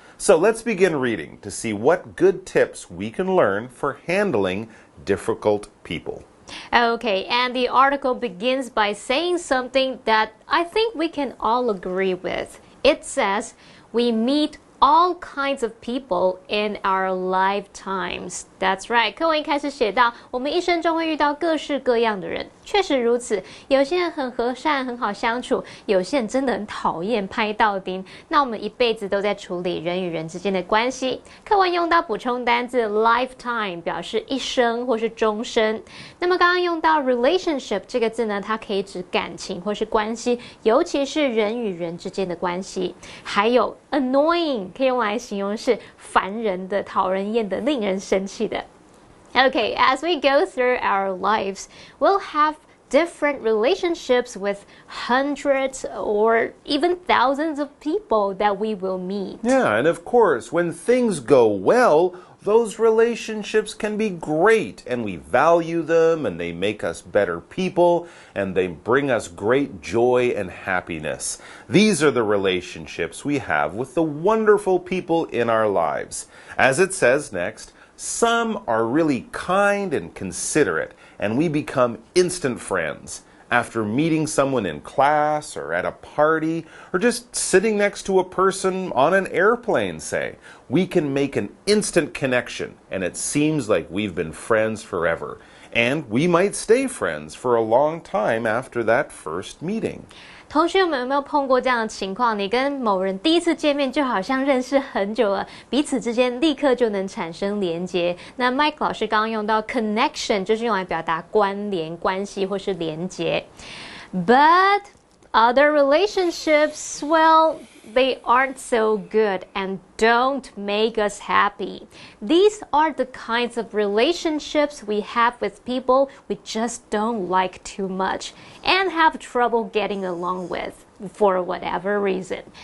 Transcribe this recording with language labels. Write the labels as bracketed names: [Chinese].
[English] So let's begin reading to see what good tips we can learn for handling difficult people. Okay, and the article begins by saying something that I think we can all agree with. It says, we meet all kinds of people in our lifetimes. That's right. [Chinese] 课文一开始写到，我们一生中会遇到各式各样的人，确实如此。有些人很和善，很好相处；有些人真的很讨厌，拍到钉。那我们一辈子都在处理人与人之间的关系。课文用到补充单字 lifetime， 表示一生或是终身。那么刚刚用到 relationship 这个字呢，它可以指感情或是关系，尤其是人与人之间的关系。还有 annoying 可以用来形容是烦人的、讨人厌的、令人生气的。 [English] Okay, as we go through our lives, we'll have different relationships with hundreds or even thousands of people that we will meet. Yeah, and of course, when things go well, those relationships can be great, and we value them, and they make us better people, and they bring us great joy and happiness. These are the relationships we have with the wonderful people in our lives. As it says next, some are really kind and considerate, and we become instant friends. After meeting someone in class or at a party or just sitting next to a person on an airplane, say, we can make an instant connection, and it seems like we've been friends forever. And we might stay friends for a long time after that first meeting. [Chinese] 同学们有没有碰过这样的情况？你跟某人第一次见面就好像认识很久了，彼此之间立刻就能产生连结。那 Mike 老师刚刚用到 connection， 就是用来表达关联、关系或是连结。 [English] But other relationships, well, they aren't so good and don't make us happy. These are the kinds of relationships we have with people we just don't like too much and have trouble getting along with for whatever reason.